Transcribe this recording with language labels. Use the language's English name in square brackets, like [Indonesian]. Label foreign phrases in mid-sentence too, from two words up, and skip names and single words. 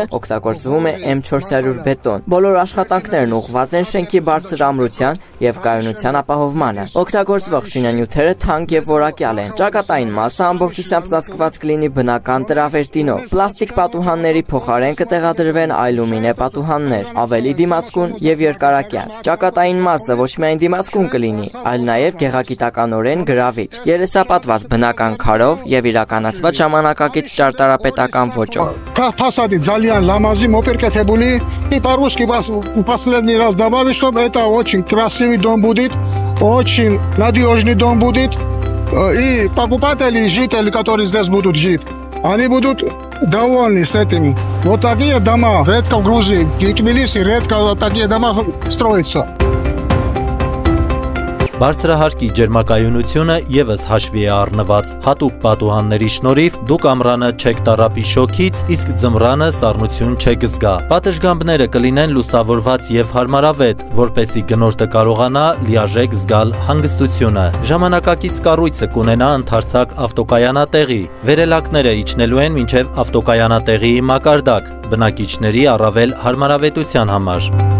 [Armenian] օգտագործվում է M400 բետոն։ Բոլոր աշխատանքներն ուղղված են շենքի բարձր ամրության եւ կայունության ապահովմանը։ Օգտագործվող շինանյութերը թանկ եւ որակյալ են։ Ճակատային մասը ամբողջությամբ ծածկված կլինի բնական տրավերտինով։ Պլաստիկ պատուհանների փոխարեն կտեղադրվեն ալյումինե պատուհաններ, ավելի դիմացկուն եւ երկարակյաց։ Ճակատային մասը ոչ միայն դիմացկուն կլինի, այլ նաեւ գեղագիտականորեն գրավիչ, երեսապատված бնական քարով եւ իրականացված ժամանակակից ճարտարապետական ոճով։ [Georgian] ფასადი ძალიან ლამაზი მოპირკეთებული [Russian] и по-русски последний раз добавить, чтобы это очень красивый дом будет, очень надежный дом будет, и покупатели и жители, которые здесь будут жить, они будут довольны с этим. Вот такие дома редко в Грузии, в Тбилиси редко такие дома строятся. [Armenian] Բարձրահարկի ջերմակայունությունը եւս հաշվի է առնված։ Հատուկ պատուհանների շնորհիվ դուք ամռանը չեք տառապի շոքից, իսկ ձմռանը սառնություն չեք զգա։ Պատշգամբները կլինեն լուսավորված եւ հարմարավետ, որպեսզի գնորդը կարողանա լիարժեք զգալ հանգստությունը։ Ժամանակակից կառույցը կունենա ընդարձակ ավտոկայանատեղի։ Վերելակները իջնելու են մինչեւ ավտոկայանատեղի մակարդակ, բնակիչների առավել հարմարավետության համար։